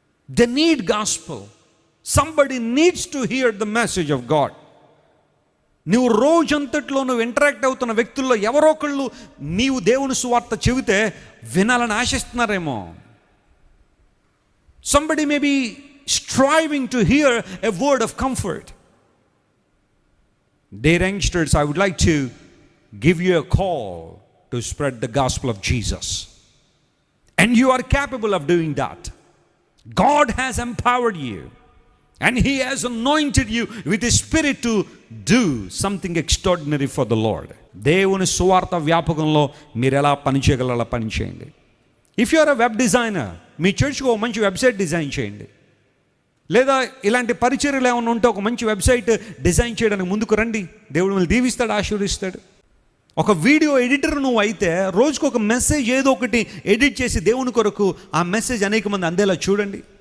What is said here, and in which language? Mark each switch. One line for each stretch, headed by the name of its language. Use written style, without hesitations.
English: They need gospel. Somebody needs to hear the message of God.
Telugu: నువ్వు రోజంతట్లో నువ్వు interact అవుతున్న వ్యక్తుల్లో ఎవరో ఒకళ్ళు నీవు దేవుని సువార్త చెబితే వినాలని ఆశిస్తున్నారేమో.
English: Somebody may be striving to hear a word of comfort. Dear youngsters, I would like to give you a call to spread the gospel of Jesus. And you are capable of doing that. God has empowered you. And He has anointed you with His Spirit to do something extraordinary for the Lord.
Telugu: దేవుని సువార్త వ్యాపకంలో మీరు ఎలా పనిచేయగలరో అలా పని చేయండి.
English: if you are a web designer,
Telugu: మీ చర్చ్కి ఒక మంచి వెబ్సైట్ డిజైన్ చేయండి. లేదా ఇలాంటి పరిచర్యలు ఏమైనా ఉంటే ఒక మంచి వెబ్సైట్ డిజైన్ చేయడానికి ముందుకు రండి. దేవుడు మిమ్మల్ని దీవిస్తాడు, ఆశీర్వదిస్తాడు. ఒక వీడియో ఎడిటర్ నువ్వు అయితే రోజుకు ఒక మెసేజ్ ఏదో ఒకటి ఎడిట్ చేసి దేవుని కొరకు ఆ మెసేజ్ అనేక మంది అందేలా చూడండి.